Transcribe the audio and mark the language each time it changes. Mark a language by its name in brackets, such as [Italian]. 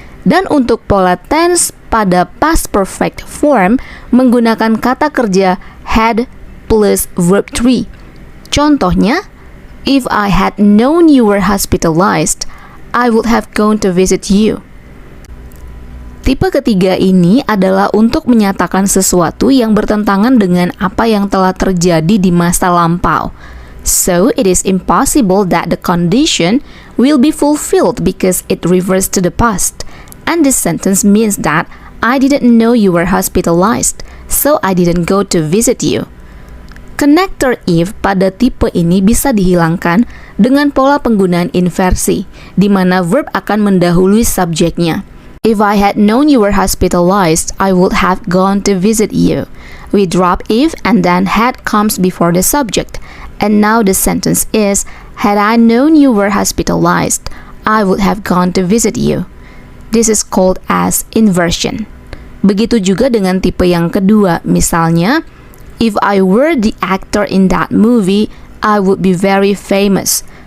[Indonesian] Dan untuk pola tense pada past perfect form menggunakan kata kerja [English] had plus verb 3. Contohnya, if I had known you were hospitalized, I would have gone to visit you. [Indonesian] Tipe ketiga ini adalah untuk menyatakan sesuatu yang bertentangan dengan apa yang telah terjadi di masa lampau. [English] So, it is impossible that the condition will be fulfilled because it refers to the past. And this sentence means that I didn't know you were hospitalized, so I didn't go to visit you. [Indonesian] Connector if pada tipe ini bisa dihilangkan dengan pola penggunaan inversi, di mana verb akan mendahului subjeknya. [English] If I had known you were hospitalized, I would have gone to visit you. We drop if and then had comes before the subject. And now the sentence is, had I known you were hospitalized, I would have gone to visit you. This is called as inversion. [Indonesian] Begitu juga dengan tipe yang kedua, misalnya, [English] if I were the actor in that movie, I would be very famous.